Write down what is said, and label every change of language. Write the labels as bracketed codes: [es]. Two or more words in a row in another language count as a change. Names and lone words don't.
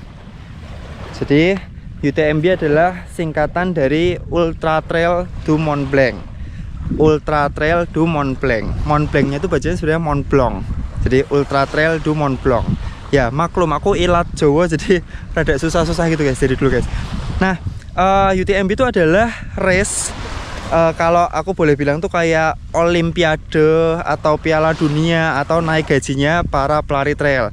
[id] Jadi UTMB adalah singkatan dari Ultra Trail du Mont Blanc. Ultra Trail du Mont Blanc. Mont Blanc-nya itu bacanya sebenarnya Mont Blanc. Jadi Ultra Trail du Mont Blanc. Ya maklum aku ilat Jawa jadi rada susah-susah gitu guys dari dulu guys. Nah UTMB itu adalah race, kalau aku boleh bilang tuh kayak Olimpiade atau Piala Dunia atau naik gajinya para pelari trail.